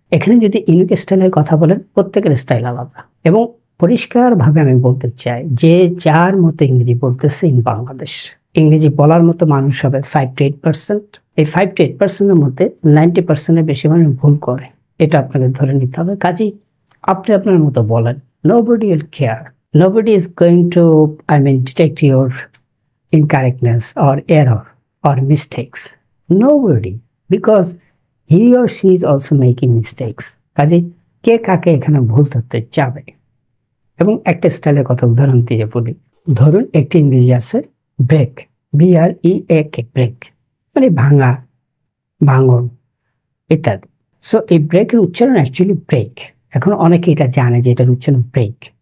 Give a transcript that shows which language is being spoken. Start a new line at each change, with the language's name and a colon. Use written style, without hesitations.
Bangla: এখানে যদি ইউনিক স্টাইলের কথা বলেন, প্রত্যেকের স্টাইল আলাদা। এবং পরিষ্কারভাবে আমি বলতে চাই যে যার মতো ইংরেজি বলতেছে
English: in Bangladesh,
Bangla: ইংরেজি বলার মতো মানুষ হবে 5 to 8%। এই 5 to 8%-এর মধ্যে 90%-এর বেশি মানুষ ভুল করে, এটা আপনাদের ধরে নিতে হবে। কাজেই আপনি আপনার মতো বলেন,
English: nobody will care. Nobody is going to, detect your incorrectness or error or mistakes. Nobody, because he or she is also making mistakes.
Bangla: কাজে কে কাকে এখানে ভুল ধরতে যাবে? এবং একটা স্টাইলের কথা উদাহরণ দিয়ে বলি। ধরুন একটি ইংরেজি আছে ব্রেক, BREAK, ব্রেক মানে ভাঙা, ভাঙন ইত্যাদি। সো এই ব্রেকের উচ্চারণ অ্যাকচুয়ালি ব্রেক। এখন অনেকে এটা জানে যে এটার উচ্চারণ ব্রেক।